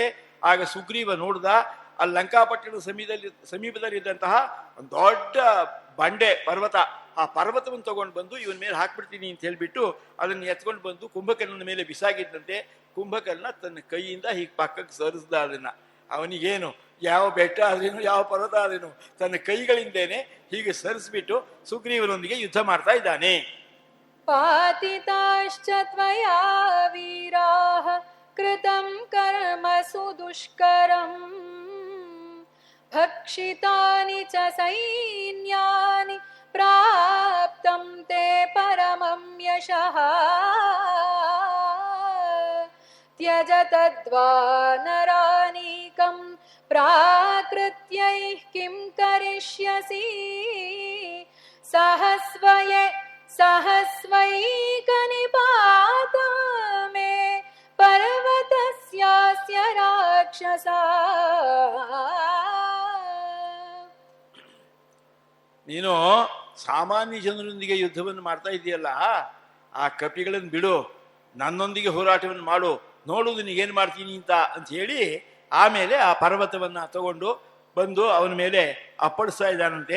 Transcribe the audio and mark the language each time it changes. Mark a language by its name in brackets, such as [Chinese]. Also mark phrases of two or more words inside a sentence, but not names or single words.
[Kannada] ಆಗ ಸುಗ್ರೀವ ನೋಡ್ದ, ಅಲ್ಲಿ ಲಂಕಾಪಟ್ಟಣದ ಸಮೀಪದಲ್ಲಿದ್ದಂತಹ ಒಂದು ದೊಡ್ಡ ಬಂಡೆ ಪರ್ವತ, ಆ ಪರ್ವತವನ್ನು ತಗೊಂಡು ಬಂದು ಇವನ ಮೇಲೆ ಹಾಕ್ಬಿಡ್ತೀನಿ ಅಂತ ಹೇಳ್ಬಿಟ್ಟು ಅದನ್ನು ಎತ್ಕೊಂಡು ಬಂದು ಕುಂಭಕರ್ಣನ ಮೇಲೆ ಬಿಸಾಗಿದ್ದಂತೆ. ಕುಂಭಕರ್ಣ ತನ್ನ ಕೈಯಿಂದ ಹೀಗೆ ಪಕ್ಕಕ್ಕೆ ಸರಿಸ್ದ ಅದನ್ನ. ಅವನಿಗೇನು ಯಾವ ಬೆಟ್ಟ ಆದ್ರೇನು ಯಾವ ಪರ್ವತ ಆದ್ರೇನು ತನ್ನ ಕೈಗಳಿಂದೇನೆ ಹೀಗೆ ಸರಿಸ್ಬಿಟ್ಟು ಸುಗ್ರೀವನೊಂದಿಗೆ ಯುದ್ಧ ಮಾಡ್ತಾ ಇದ್ದಾನೆ. [Sanskrit] पातिताश्च त्वया वीराः कृतं कर्म सुदुष्करम् भक्षितानि च सैन्यानि प्राप्तं ते परमं यशः त्यज तद्वानरानीकं प्राकृत्यैः किं करिष्यसि सहस्वैकनिपाता मे पर्वतस्यास्य राक्षसा. [Kannada] ನೀನು ಸಾಮಾನ್ಯ ಜನರೊಂದಿಗೆ ಯುದ್ಧವನ್ನು ಮಾಡ್ತಾ ಇದೆಯಲ್ಲ, ಆ ಕಪಿಗಳನ್ನು ಬಿಡು, ನನ್ನೊಂದಿಗೆ ಹೋರಾಟವನ್ನು ಮಾಡು, ನೋಡುವುದು ನೀಗೇನು ಮಾಡ್ತೀನಿ ಅಂತ ಹೇಳಿ ಆಮೇಲೆ ಆ ಪರ್ವತವನ್ನು ತಗೊಂಡು ಬಂದು ಅವನ ಮೇಲೆ ಅಪ್ಪಳಿಸ್ತಾ ಇದ್ದಾನಂತೆ.